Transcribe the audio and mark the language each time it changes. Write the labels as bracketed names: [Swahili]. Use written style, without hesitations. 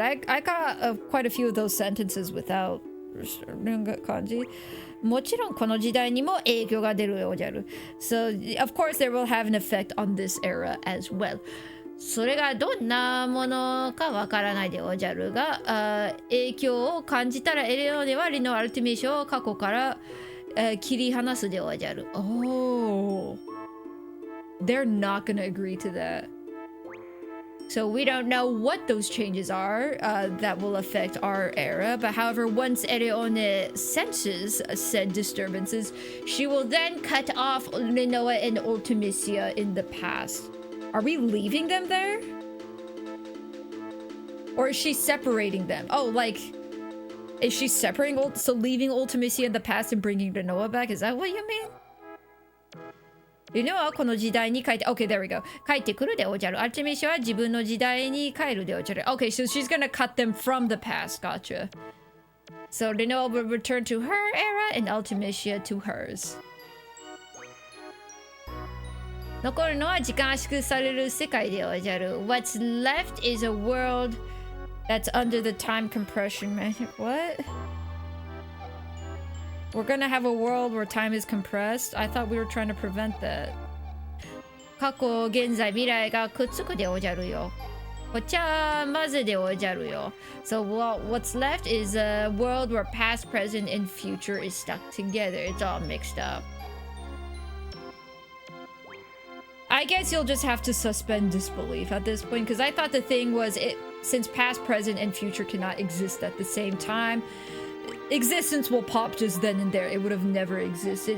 [English] I got quite a few of those sentences without 感じ。 [Japanese] もちろんこの時代にも影響が出るようじゃる。 [English] So, of course, there will have an effect on this era as well. [Japanese] それがどんなものかわからないでおじゃるが、影響を感じたらエレオネはリノアルティメーションを過去から、切り離すでおじゃる。 [English] Oh, they're not gonna agree to that. So we don't know what those changes are that will affect our era. But however, once Eleone senses said disturbances, she will then cut off Rinoa and Ultimecia in the past. Are we leaving them there? Or is she separating them? Oh, like, is she separating, so leaving Ultimecia in the past and bringing Rinoa back? Is that what you mean? [Japanese] リノアはこの時代に帰って、 [English] Okay, there we go. [Japanese] 帰ってくるでおじゃる。アルテミシアは自分の時代に帰るでおじゃる。 [English] Okay, so she's gonna cut them from the past. Gotcha. So Rinoa will return to her era and Ultimecia to hers. [Japanese] 残るのは時間圧縮される世界でおじゃる。 [English] What's left is a world that's under the time compression magic. What? We're gonna have a world where time is compressed? I thought we were trying to prevent that. [Japanese] 過去、現在、未来がくっつくでおじゃるよ。ごちゃ混ぜでおじゃるよ。 [English] So what's left is a world where past, present, and future is stuck together. It's all mixed up. I guess you'll just have to suspend disbelief at this point, because I thought the thing was, since past, present, and future cannot exist at the same time, existence will pop just then and there. It would have never existed.